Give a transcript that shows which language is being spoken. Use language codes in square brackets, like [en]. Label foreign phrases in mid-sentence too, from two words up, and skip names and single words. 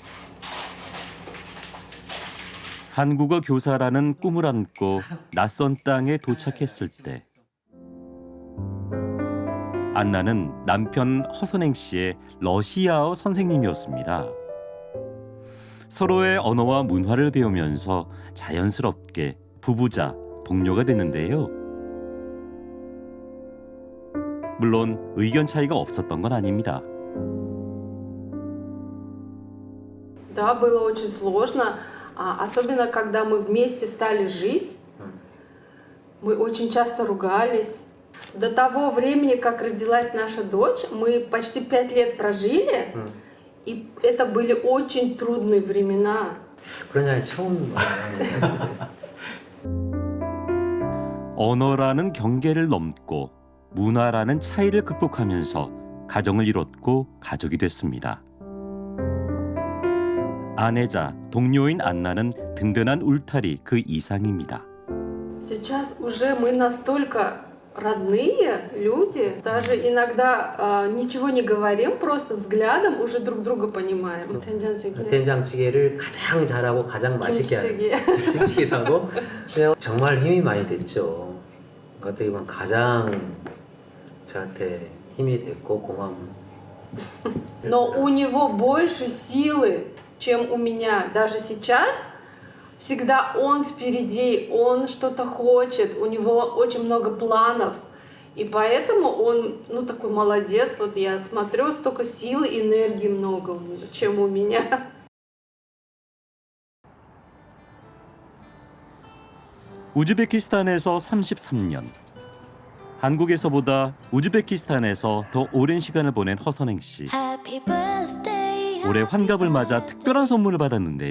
[ko] 한국어 교사라는 꿈을 안고 낯선 땅에 도착했을 때 안나는 남편 허선행 씨의 러시아어 선생님이었습니다. 서로의 언어와 문화를 배우면서 자연스럽게 부부자 동료가 됐는데요. 물론 의견 차이가 없었던 건 아닙니다. [ru] Да, было очень сложно, особенно когда мы вместе стали жить. Мы очень часто ругались. До того времени, как родилась наша дочь, мы почти 5 лет прожили, и это были очень трудные времена. [ko] 그런 날 처음 언어라는 경계를 넘고 문화라는 차이를 극복하면서 가정을 이뤘고 가족이 됐습니다. 아내자 동료인 안나는 든든한 울타리 그 이상입니다. [ru] Сейчас уже мы настолько родные люди. Даже иногда ничего не говорим, просто взглядом уже друг друга понимаем. [ko] 된장찌개. 된장찌개를 가장 잘하고 가장 맛있게 하는 김치찌개도 하고 그냥 정말 힘이 많이 됐죠. 어떻게 보면 가장 저한테 힘이 됐고 고마운. [ru] Но у него больше силы, чем у меня. Даже сейчас всегда он впереди, он что-то хочет, у него очень много планов. И поэтому он, ну, такой молодец. Вот я смотрю, столько силы и энергии много, чем у меня. [ko] 우즈베키스탄에서 33년. 한국에서보다 우즈베키스탄에서 더 오랜 시간을 보낸 허선행 씨. 올해 환갑을 맞아 특별한 선물을 받았는데요.